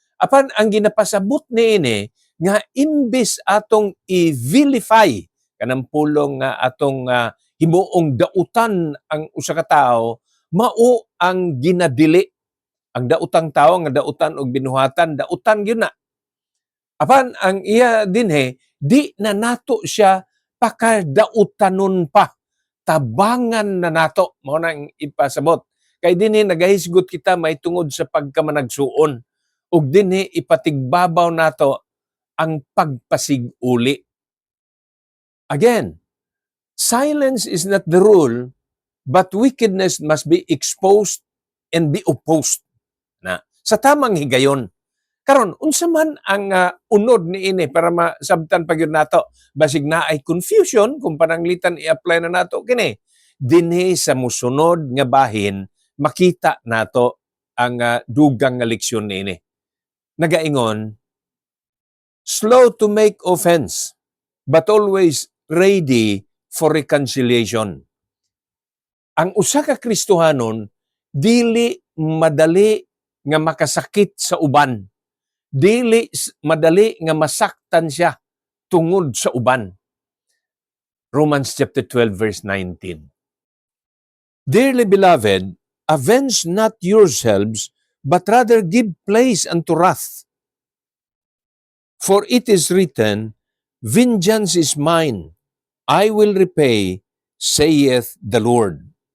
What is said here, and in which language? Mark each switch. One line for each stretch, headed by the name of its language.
Cebuano: Apan ang ginapasabot niini nga imbis atong i-vilify kanang pulong nga atong himuong dautan ang usa ka tawo, mao ang ginadili. Ang dautang tawo nga dautan og binuhatan, dautan gyud na. Apan ang iya dinhi, di na nato siya pakadautanon pa. Tabangan na nato, mao nang ipasabot. Kay dinhi nagahisgot kita may tungod sa pagkamanagsuon. Ug dinhi ipatigbabaw nato ang pagpasiguli.
English: Again, silence is not the rule, but wickedness must be exposed and be opposed.
Cebuano: Na sa tamang higayon. Karon unsa man ang unod niini para masabtan pagyud nato basig na ay confusion kung pananglitan i-apply na nato kini dinhi sa mosunod nga bahin makita nato ang dugang nga leksyon niini. Nagaingon,
English: slow to make offense but always ready for reconciliation.
Cebuano: Ang usa ka Kristohanon dili madali nga makasakit sa uban. Dili madali nga masaktan siya tungod sa uban.
English: Romans chapter 12 verse 19. Dearly beloved, avenge not yourselves, but rather give place unto wrath. For it is written, vengeance is mine, I will repay, saith the Lord.